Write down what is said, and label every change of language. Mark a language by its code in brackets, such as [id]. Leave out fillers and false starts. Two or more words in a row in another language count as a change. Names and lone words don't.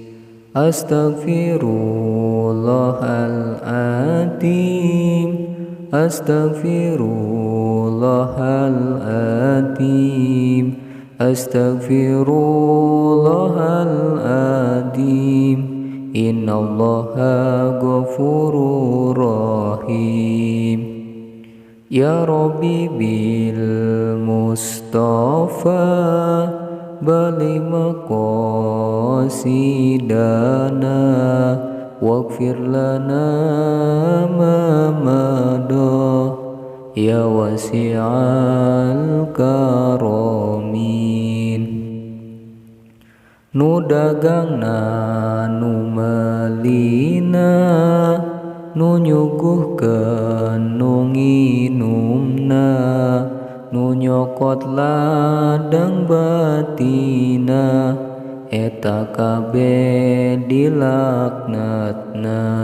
[ar] أستغفر الله العظيم، أستغفر الله العظيم، أستغفر الله العظيم. إن الله غفور رحيم. يا ربي بالمصطفى بلغ مقاصدنا واغفر لنا ما مضى يا واسع الكرم. [su] Nu dagangna nu melina nu nyuguhkeun nu nginumna nu nyokot ladang batina eta kabeh dilaknatna.